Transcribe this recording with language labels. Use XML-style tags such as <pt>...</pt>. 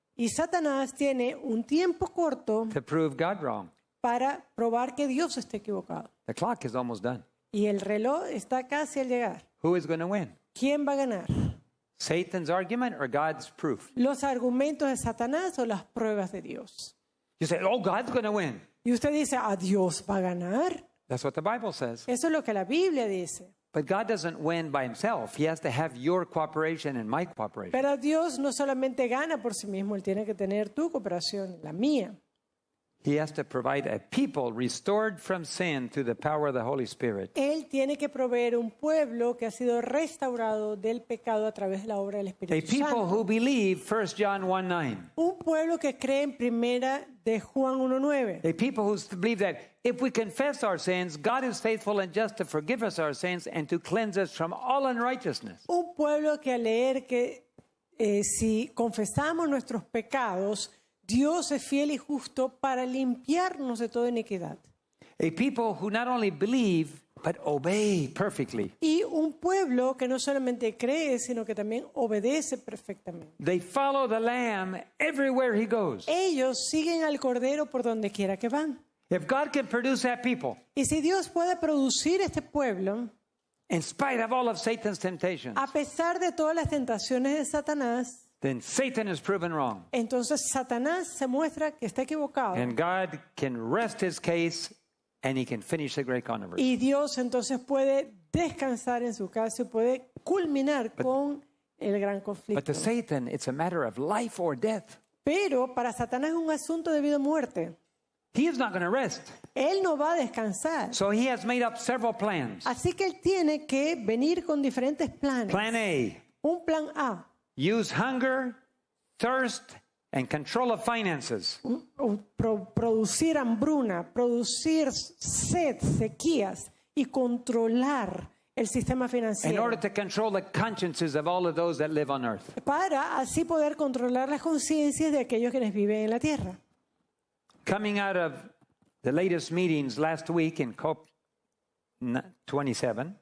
<es>Y Satanás tiene un tiempo corto</es> <en>to prove God wrong.</en> <es>para probar que Dios está equivocado.</es> <en>The clock is almost done.</en> <es>Y el reloj está casi al llegar.</es> <en>Who is going to win?</en> <es>¿Quién va a ganar?</es> <en>Satan's argument or God's proof?</en> <es>¿Los argumentos de Satanás o las pruebas de Dios?</es> <en>You say, oh, God's going to win.</en> <es>Y usted dice: ¿a Dios va a ganar?</es> <en>That's what the Bible says.</en> <es>Eso es lo que la Biblia dice.</es> <en>But God doesn't win by himself. He has to have your cooperation and my cooperation.</en> <es>Pero Dios no solamente gana por sí mismo, Él tiene que tener tu cooperación, la mía.</es> <en>He has to provide a people restored from sin through the power of the Holy Spirit.</en> <es>Él tiene que proveer un pueblo que ha sido restaurado del pecado a través de la obra del</es> <en>A</en> <es>Espíritu</es> <en>people</en> <es>Santo.</es> <en>who believe 1 John 1:9.</en> <es>Un pueblo que cree en primera de Juan 1:9.</es> <en>A people who believe that if we confess our sins, God is faithful and just to forgive us our sins and to cleanse us from all unrighteousness.</en> <es>Un pueblo que al leer que si confesamos nuestros pecados, Dios es fiel y justo para limpiarnos de toda iniquidad.</es> <en>A people who not only believe, but obey perfectly.</en> <es>Y un pueblo que no solamente cree, sino que también obedece perfectamente.</es> <en>They follow the Lamb everywhere he goes.</en> <es>Ellos siguen al Cordero por donde quiera que van.</es> <en>If God can produce that people,</en> <es>Y si Dios puede producir este pueblo,</es> <en>in spite of all of Satan's temptations,</en> <es>a pesar de todas las tentaciones de Satanás,</es> <en>then Satan is proven wrong.</en> <es>entonces Satanás se muestra que está equivocado.</es> <en>And God can rest his case and he can finish the great controversy.</en> <es>Y Dios entonces puede descansar en su caso y puede culminar con el gran</es> <en>But</en> <es>conflicto.</es> <en>to Satan, it's a matter of life or death.</en> <es>Pero para Satanás es un asunto de vida o muerte.</es> <en>He is not going to rest.</en> <es>Él no va a descansar.</es> <en>So he has made up several plans.</en> <es>Así que él tiene que venir con diferentes planes.</es> <en>Plan A,</en> <es>Un plan A,</es> <en>use hunger, thirst, and control of finances.</en> <es>producir hambruna, producir sed, sequías y controlar el sistema</es> <en>In</en> <es>financiero</es> <en>order to control the consciences of all of those that live on earth.</en> <es>para así poder controlar las conciencias de aquellos quienes viven en la tierra.</es> <en>Coming out of the latest meetings last week in COP27,</en>